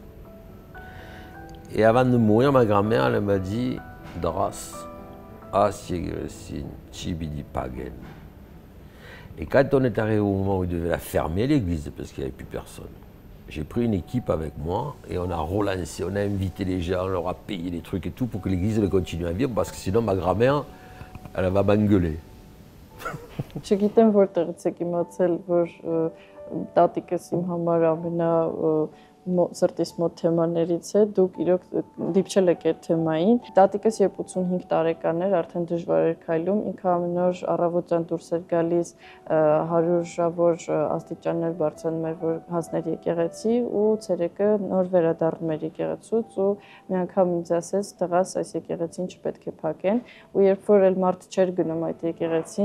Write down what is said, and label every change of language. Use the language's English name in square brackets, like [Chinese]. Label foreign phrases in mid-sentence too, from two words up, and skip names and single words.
[French] Et avant de mourir, ma grand-mère, elle m'a dit « [Armenian] Տղաս, այս եկեղեցին չպիտի փակեն ». [French] Et quand on est arrivé au moment où il devait la fermer, l'église, parce qu'il n'y avait plus personne, j'ai pris une équipe avec moi et on a relancé, on a invité les gens, on leur a payé des trucs et tout pour que l'église continue à vivre, parce que sinon ma grand-mère, elle va m'engueuler. [Armenian] Չգիտեմ որտեղից եք իմացել, որ տատիկս իմ համար ամենա սրտիս մոտ թեմաներից է, դուք իրոք դիպչել եք այդ թեմային։ Տատիկս երբ 85 տարեկան էր, արդեն դժվար էր քայլում, ինքը ամեն օր առավոտյան դուրս էր գալիս 100-ավոր աստիճաններ բարձրանում էր, որ հասներ եկեղեցի ու ցերեկը նոր վերադառնում էր եկեղեցուց ու մի անգամ ինձ ասեց, տղաս, այս եկեղեցին չպետք է փակեն, ու երբ որ էլ մարդ չէր գնում այդ եկեղեցին,